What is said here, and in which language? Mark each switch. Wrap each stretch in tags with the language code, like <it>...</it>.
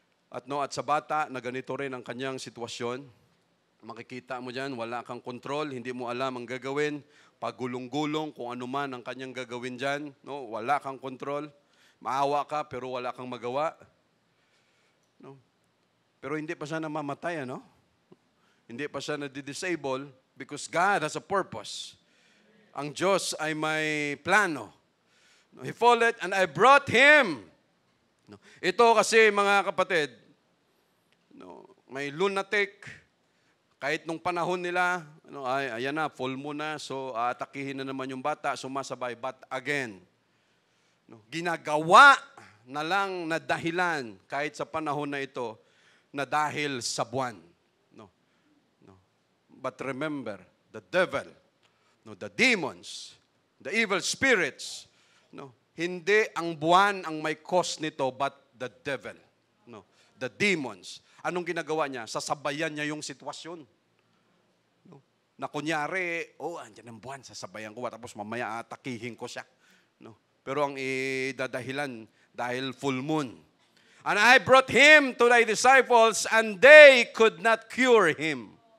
<tl>At sa bata na ganito rin ang kanyang sitwasyon. Makikita mo dyan, wala kang kontrol, hindi mo alam ang gagawin, pagulong-gulong kung ano man ang kanyang gagawin dyan, no, wala kang kontrol. Maawa ka pero wala kang magawa. No? Pero hindi pa siya namamatay, ano? Hindi pa siya na-disable</tl> <en>because God has a purpose.</en> <tl>Ang Diyos ay may plano. No?</tl> <en>He falleth and I brought him.</en> <tl>No? Ito kasi, mga kapatid, no, may lunatic. Kahit nung panahon nila, ayan na, full moon na, so aatakihin na naman yung bata, sumasabay,</tl> <en>but again,</en> <tl>no, ginagawa na lang na dahilan kahit sa panahon na ito na dahil sa buwan. No. No.</tl> <en>But remember, the devil, no, the demons, the evil spirits, no,</en> <tl>hindi ang buwan ang may</tl> <en>cause nito but the devil.</en> <tl>No, the demons. Anong ginagawa niya? Sasabayan niya yung sitwasyon. No. Na kunyari, andyan ang buwan, sasabayan ko tapos mamaya atakihin ko siya. No. Pero ang idadahilan dahil full moon.</tl> <en>And I brought him to thy disciples and they could not cure him.</en>